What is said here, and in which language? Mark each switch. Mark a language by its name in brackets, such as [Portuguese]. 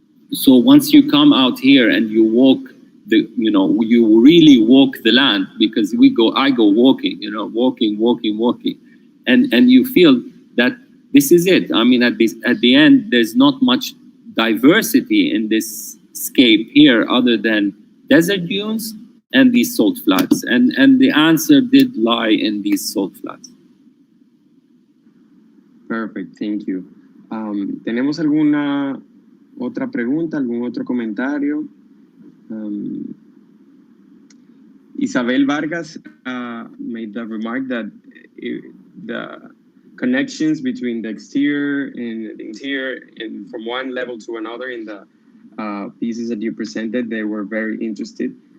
[English] So once you come out here and you walk you really walk the land, because I go walking, walking, and you feel that this is it. I mean, at the end, there's not much diversity in this scape here other than desert dunes and these salt flats, and the answer did lie in these salt flats. Perfect, thank you. [Spanish] ¿Tenemos alguna otra pregunta, algún otro comentario? [English] Isabel Vargas made the remark that the connections between the exterior and the interior and from one level to another in the pieces that you presented, they were very interested.